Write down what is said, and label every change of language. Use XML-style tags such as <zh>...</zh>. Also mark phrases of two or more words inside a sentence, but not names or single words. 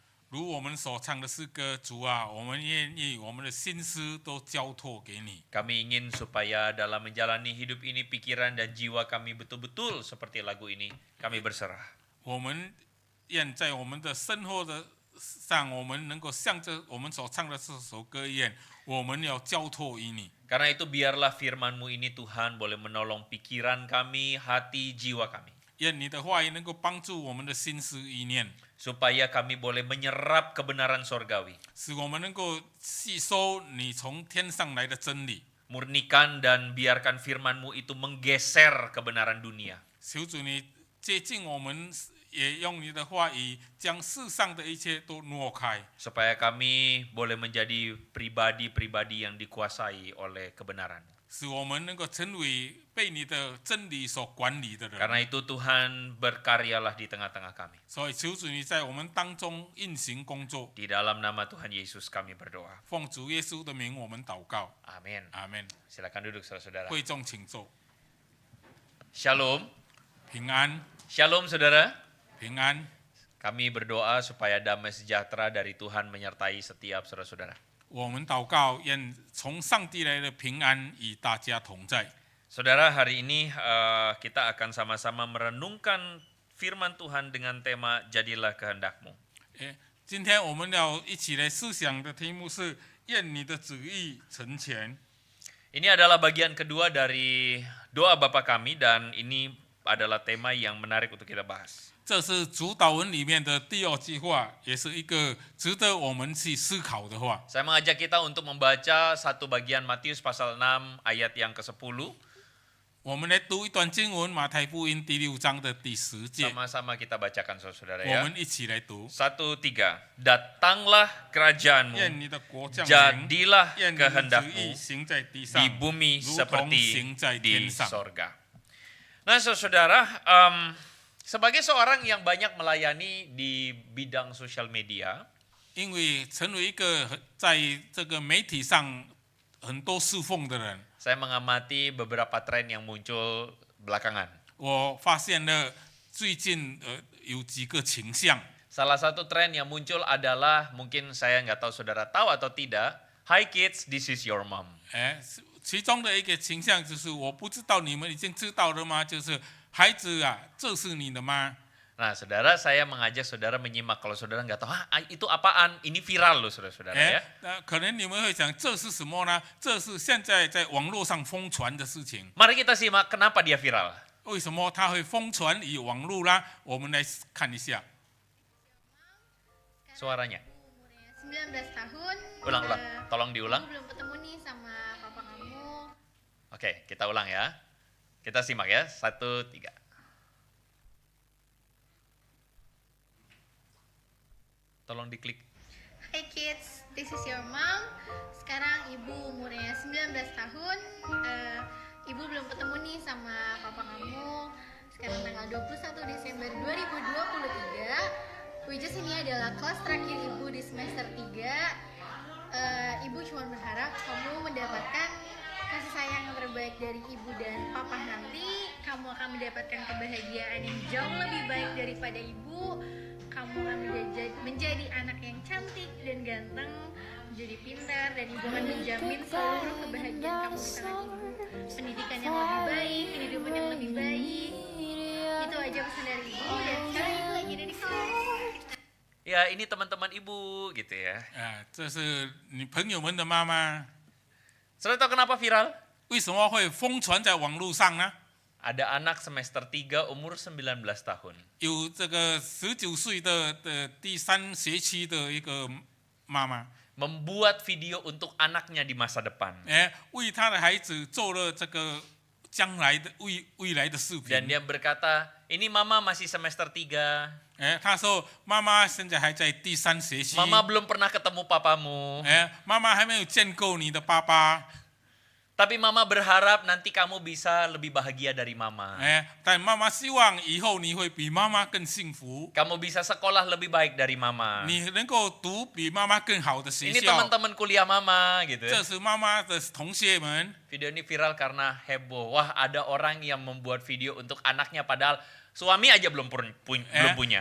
<zh>如我们所唱的诗歌，主啊，我们愿意我们的心思都交托给你。</zh> <id>Kami ingin supaya dalam menjalani hidup ini pikiran dan jiwa kami betul-betul seperti lagu ini. Kami berserah.</id> <zh>我们愿在我们的生活的上，我们能够像这我们所唱的这首歌一样，我们要交托于你。</zh> <id>Karena itu biarlah firman-Mu ini Tuhan boleh menolong pikiran kami, hati, jiwa kami.</id> <zh>愿你的话语能够帮助我们的心思意念，</zh> <id>Supaya kami boleh menyerap kebenaran sorgawi.</id> <zh>使我们能够吸收你从天上来的真理。</zh> <id>Murnikan dan biarkan firman-Mu itu menggeser kebenaran dunia.</id> <zh>求主你接近我们，也用你的话语将世上的一切都挪开，</zh> <id>Supaya kami boleh menjadi pribadi-pribadi yang dikuasai oleh kebenaran.</id> <zh>使我们能够成为被你的真理所管理的人。</zh> <id>Karena itu Tuhan berkaryalah di tengah-tengah kami.</id> <zh>所以求主你在我们当中运行工作，</zh> <id>Di dalam nama Tuhan Yesus kami berdoa.</id> <zh>奉主耶稣的名我们祷告，</zh> <id>Amin.</id> <zh>阿门。</zh> <id>Silakan duduk saudara-saudara.</id> <zh>会众请坐，</zh> <id>Shalom.</id> <zh>平安，</zh> <id>Shalom saudara.</id> <zh>平安。</zh> <id>Kami berdoa supaya damai sejahtera dari Tuhan menyertai setiap saudara-saudara.</id> <zh>我们祷告，愿从上帝来的平安与大家同在。</zh> <id>Saudara, hari ini kita akan sama-sama merenungkan firman Tuhan dengan tema Jadilah Kehendak-Mu.</id> <zh>今天我们要一起来思想的题目是愿你的旨意成全。</zh> <id>Ini adalah bagian kedua dari doa Bapa kami dan ini adalah tema yang menarik untuk kita bahas.</id> <zh>这是主导文里面的第二句话，也是一个值得我们去思考的话。</zh> <id>Saya mengajak kita untuk membaca satu bagian Matius pasal 6 ayat yang ke-10.</id> <zh>我们来读一段经文，马太福音第6章的第10节，</zh> <id>Sama-sama kita bacakan saudara-saudara</id> <zh>我</zh> <id>ya.</id> <zh>们一起来读。</zh> <id>1, 3. Datanglah kerajaanmu,</id> <zh>愿你的国降临，</zh> <id>jadilah</id> <zh>愿你的旨</zh> <id>kehendakmu</id> <zh>意行在地上</zh> <id>di，bumi</id> <zh>如同</zh> <id>seperti</id> <zh>行在</zh> <id>di</id> <zh>天上。</zh> <id>sorga. Nah saudara, sebagai seorang yang banyak melayani di bidang sosial media,</id> <zh>因为成为一个在这个媒体上很多侍奉的人，</zh> <id>saya mengamati beberapa tren yang muncul belakangan.</id> <zh>我发现了最近有几个倾向。</zh> <id>Salah satu tren yang muncul adalah, mungkin saya nggak tahu saudara tahu atau tidak,</id> <en>Hi kids, this is your mom.</en> <zh>其中的一个倾向就是，我不知道你们已经知道了吗？就是孩子啊，这是你的吗？</zh> <id>Nah saudara, saya mengajak saudara menyimak. Kalau saudara nggak tahu, itu apaan? Ini viral loh saudara-saudara ya.</id> <zh>可能你们会想，这是什么呢？这是现在在网络上疯传的事情。</zh> <id>Mari kita simak kenapa dia viral.</id> <zh>为什么它会疯传于网络呢？我们来看一下。</zh> <id>Suaranya. Umurnya 19 tahun. Ulang, tolong diulang. Aku belum ketemu nih sama papa kamu. Oke, kita ulang ya. Kita simak ya. 1, 3. Tolong diklik.</id> <en>Hey kids, this is your mom.</en> <id>Sekarang ibu umurnya 19 tahun. Ibu belum ketemu nih sama papa kamu. Sekarang tanggal 21 Desember 2023.</id> <en>Which is</en> <id>ini adalah kelas terakhir ibu di semester 3. Ibu cuma berharap kamu mendapatkan kasih sayang yang terbaik dari ibu dan papa nanti. Kamu akan mendapatkan kebahagiaan yang jauh lebih baik daripada ibu. Kamu akan menjadi anak yang cantik dan ganteng, menjadi pintar, dan ibu akan menjamin seluruh kebahagiaan kamu di tangan ibu. Pendidikan yang lebih baik, kehidupan yang lebih baik. Itu aja pesan dari ibu, dan sekarang ibu lagi ada di kelas. Ya, ini teman-teman ibu gitu ya.</id> <zh>这是你朋友们的妈妈，</zh> <id>Saudara tahu kenapa viral?</id> <zh>为什么会疯传在网络上呢？</zh> <id>Ada anak semester 3 umur 19 tahun.</id> <zh>有这个19岁的第3学期的一个妈妈，</zh> <id>Membuat video untuk anaknya di masa depan.</id> <zh>为她的孩子做了这个将来的未来的视</zh> <id>Dan</id> <zh>频。</zh> <id>dia berkata, ini mama masih semester 3.</id> <zh>她说妈妈现在还在第3学期，</zh> <id>Mama belum pernah ketemu papamu.</id> <zh>妈妈还没有见过你的爸爸，</zh> <id>Tapi mama berharap nanti kamu bisa lebih bahagia dari mama.</id> <zh>但妈妈希望以后你会比妈妈更幸福，</zh> <id>Kamu bisa sekolah lebih baik dari mama.</id> <zh>你能够读比妈妈更好的学</zh> <id>Ini</id> <zh>校。</zh> <id>teman-teman kuliah mama gitu</id> <zh>这</zh> <id>ya.</id> <zh>是妈妈的同学们。</zh> <id>Video ini viral karena heboh. Wah, ada orang yang membuat video untuk anaknya padahal suami aja belum punya.</id>